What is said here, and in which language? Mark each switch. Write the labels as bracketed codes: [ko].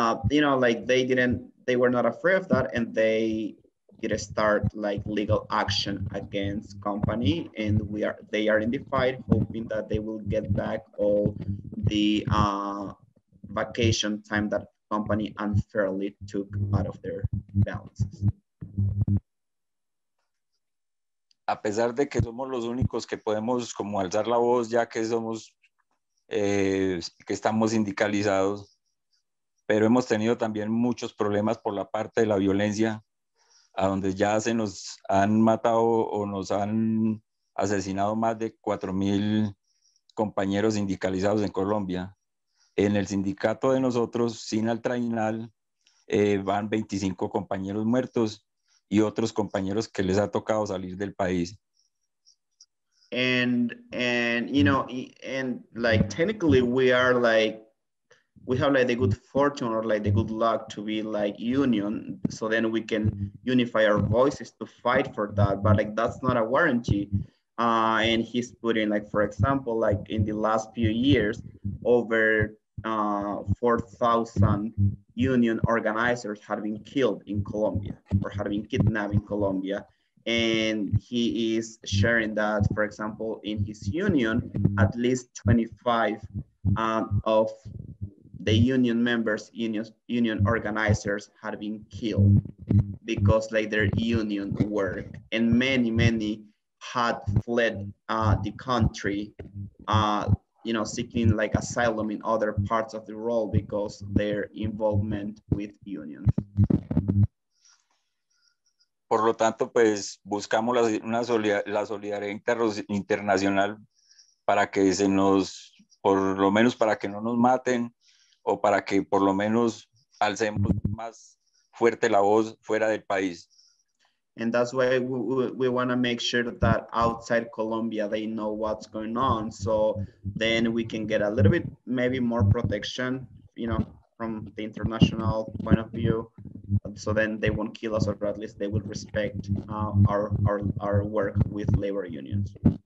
[en] You know, like they were not afraid of that, and they did start like legal action against company, and they are in the fight, hoping that they will get back all the vacation time that company unfairly took out of their balances. [es] A pesar de que somos los únicos que podemos como alzar la voz, ya que que estamos sindicalizados, pero hemos tenido también muchos problemas por la parte de la violencia, a donde ya se nos han matado o nos han asesinado más de 4,000 compañeros sindicalizados en Colombia. En el sindicato de nosotros, Sinaltrainal, van 25 compañeros muertos y otros compañeros que les ha tocado salir del país. [en] And you know, and like technically we have like the good fortune or like the good luck to be like union, so then we can unify our voices to fight for that, but like that's not a warranty. And he's putting like, for example, like in the last few years, over 4,000 union organizers had been killed in Colombia or had been kidnapped in Colombia. And he is sharing that, for example, in his union, at least 25 of the union members, union organizers had been killed because like their union work, and many had fled the country, you know, seeking like asylum in other parts of the world because their involvement with unions. [es] Por lo tanto, pues buscamos la solidaridad internacional para que por lo menos para que no nos maten o para que por lo menos alcemos más fuerte la voz fuera del país. [en] And that's why we want to make sure that outside Colombia, they know what's going on. So then we can get a little bit, maybe more protection, from the international point of view. So then they won't kill us, or at least they will respect our work with labor unions.